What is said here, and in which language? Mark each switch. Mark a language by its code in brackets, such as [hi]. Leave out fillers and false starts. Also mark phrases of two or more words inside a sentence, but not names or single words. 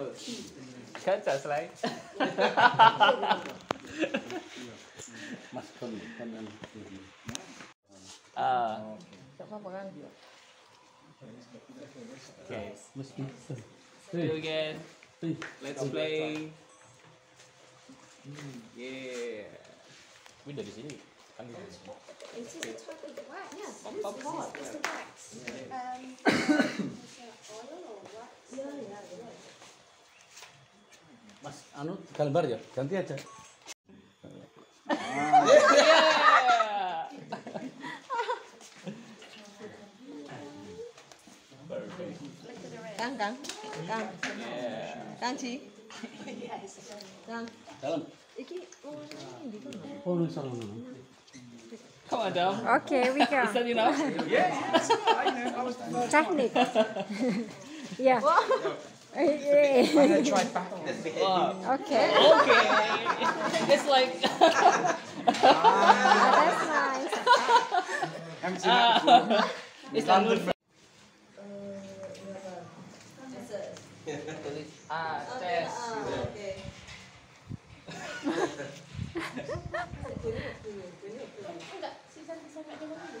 [en] Cut that slide. Okay. Do again. Let's play. Yeah. [id] Dari sini kan gitu. [en] This is totally wax. Yes, this is the wax. Oil or wax? Yeah. [id] Mas, anu gambar ya, ganti aja. [en] Yeah. Perfect. Kang Ci. Kang. [id] Dalam. [jv] Iki [su] Oh, nu salah. [en] Come on, Dom. Okay, we go. Is that enough? Technique. Yeah. Okay. Okay. Okay. It's like. That's nice. It's like. Test. [id] Enggak, sisa-sisa enggak ada lagi.